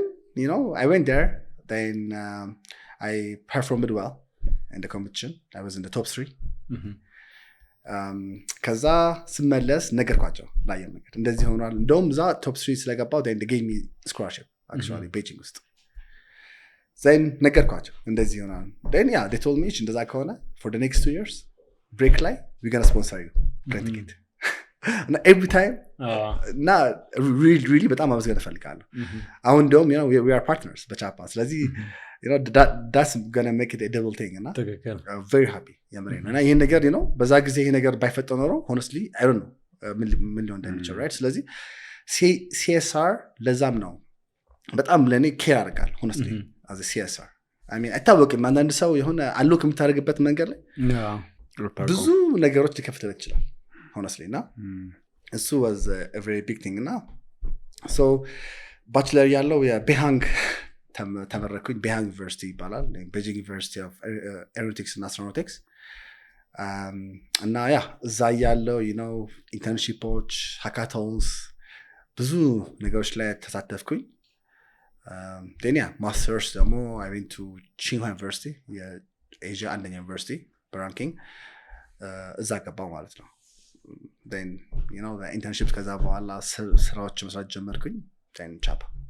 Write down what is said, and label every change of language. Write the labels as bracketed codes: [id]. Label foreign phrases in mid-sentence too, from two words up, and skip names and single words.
[en] you know I went there then I performed well in the competition I was in the top 3 [am] ከዛ ስመለስ ነገርኳቸው ለአየር መንገድ እንደዚህ ሆኗል እንደውም እዛ top 3 ስለገባው [en] then they gave me scholarship actually Beijing ውስጥ then [am] ነገርኳቸው እንደዚህ ሆኗል [en] then yeah they told me እንደዛ ከሆነ for the next 2 years break ላይ we're gonna sponsor you plane ticket and every time እና really [am] በጣም አመስገን እፈልጋለሁ አሁን እንደውም [en] you know we are partners [am] በቻፓ ስለዚህ [en] you know that's gonna make it a double thing እና very happy ያመረኝ [am] እና ይሄን ነገር [en] you know [am] በዛ ጊዜ ይሄ ነገር ባይፈጠር ኖሮ [en] honestly I don't know [am] ምን ሊሆን እንደሚችል right ስለዚህ CSR ለዛም ነው በጣም ለኔ ኬር አደርጋለሁ [en] honestly as a CSR I mean [am] አይታወቅም አንዳንድ ሰው የሆነ አሎክ የምታደርግበት መንገድ ላይ ብዙ ነገሮች ሊከፍተው ይችላል honestly እና እሱ [en] was a very big thing [am] እና [en] so bachelor [am] ያለው የቤሃንግ ተመረኩኝ ቤሃንግ ዩኒቨርሲቲ ይባላል Beijing University of Aeronautics and Astronautics እና ያ እዛ ያለው ኢንተርንሺፖች፣ ሃካቶንስ ብዙ ነገሮች ላይ ተሳተፍኩኝ። ያ ማስተርስ ደግሞ [en] I went to Tsinghua University [am] የኤዥያ አንደኛ ዩኒቨርሲቲ በራንኪንግ እዛ ገባው ማለት ነው። ኢንተርንሺፕ ከዛ በኋላ ስራዎች መስራት ጀመርኩኝ። ቻፓ